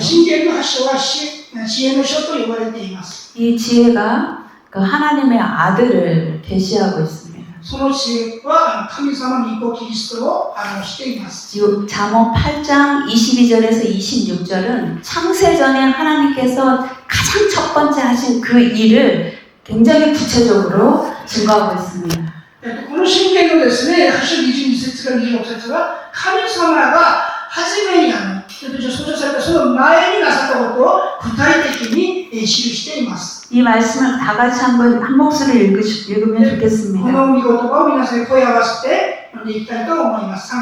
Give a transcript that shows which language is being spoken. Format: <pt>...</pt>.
<ja>信玄の8章は知恵の書と呼ばれています。</ja> <ko>이 지혜가 그 하나님의 아들을 계시하고 있습니다.</ko> <ja>その知恵は神様御子キリストを表しています。</ja> <ko>잠언 8장 22절에서 26절은 창세전에 하나님께서 가장 첫 번째 하신 그 일을 굉장히 구체적으로 증거하고 있습니다.</ko> <ja>この信玄のですね、8章22節から26節は神様が初めに創造されたその前になさったことを具体的に記しています。</ja> <ko>이 말씀을 다 같이 한번 한 목소리 읽으면</ko> <ja>こ</ja> <ko>좋겠습니다.</ko> <ja>の御言葉を皆さんに声を合わせて読んでいきたいと思います。</ja>